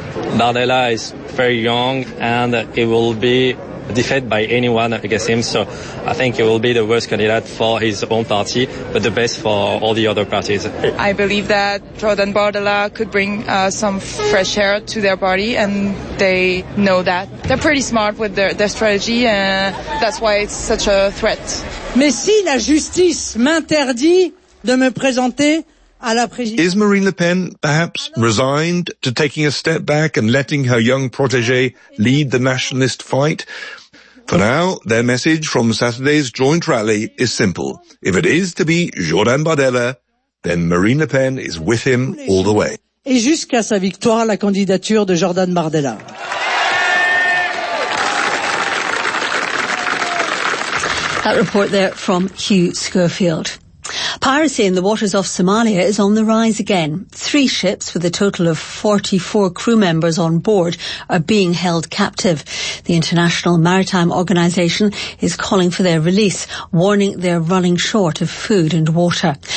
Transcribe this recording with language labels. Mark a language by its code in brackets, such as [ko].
[en] Bardella is very young and he will be defeated by anyone against him, so I think he will be the worst candidate for his own party, but the best for all the other parties. I believe that Jordan Bardella could bring some fresh air to their party, and they know that. They're pretty smart with their strategy, and that's why it's such a threat. [fr] Mais si la justice m'interdit de me présenter. [en] Is Marine Le Pen perhaps resigned to taking a step back and letting her young protégé lead the nationalist fight? For now, their message from Saturday's joint rally is simple. If it is to be Jordan Bardella, then Marine Le Pen is with him all the way. [fr] Et jusqu'à sa victoire, la candidature de Jordan Bardella. [en] That report there from Hugh Schofield. Piracy in the waters off Somalia is on the rise again. Three ships with a total of 44 crew members on board are being held captive. The International Maritime Organization is calling for their release, warning they're running short of food and water.